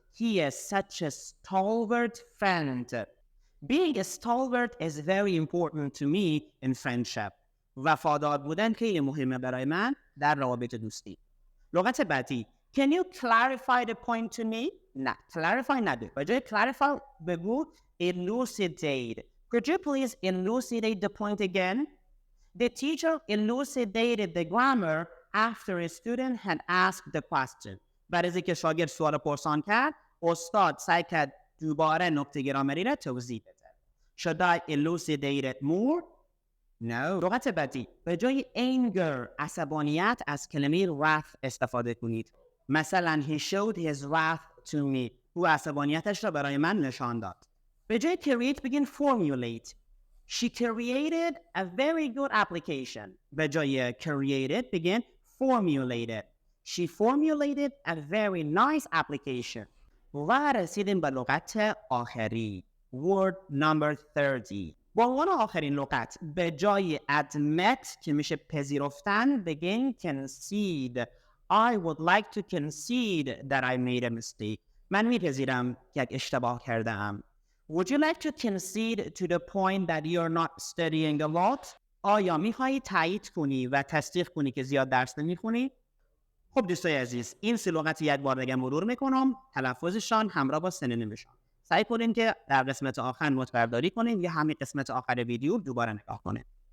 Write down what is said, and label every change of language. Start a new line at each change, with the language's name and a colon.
English: He is such a stalwart friend. Being a stalwart is very important to me in friendship.
Persian: وفادار بودن خیلی مهمه برای من در روابط دوستی. لغت بعدی.
English: Can you clarify the point to me?
Persian: نه clarify نده. به جای clarify بگو elucidate.
English: Could you please elucidate the point again? The teacher elucidated the grammar after a student had asked the question.
Persian: بعد از اینکه شاگرد سوال پرسان کرد، استاد سعی کرد دوباره نکته گرامری را توضیح بده.
English: Should I elucidate it more? No.
Persian: لغت بعدی. به جای anger عصبانیت از کلمه wrath استفاده کنید.
English: مثلا he showed his wrath to me.
Persian: او عصبانیتش را برای من نشان داد. به جای create بگین formulate.
English: She created a very good application.
Persian: به جای
English: created begin formulated. She formulated a very nice application.
Persian: و رسیدیم به لغت آخری.
English: Word number 30.
Persian: با عنوان آخرین لغت به جای admit که میشه پذیرفتن بگین concede.
English: I would like to concede that I made a mistake.
Persian: من میپذیرم که یک اشتباه کرده ام.
English: Would you like to concede to the point that you're not studying a lot?
Persian: آیا میخوایی تایید کنی و تصدیق کنی که زیاد درس نمیخونی؟ خب دوستای عزیز، این سه لغت یک بار دیگه مرور میکنم، تلفظشان همراه با سنونیمشان. سعی کنین که در قسمت آخر نوت برداری کنین یا همین قسمت آخر ویدیو دوباره نگاه کنین.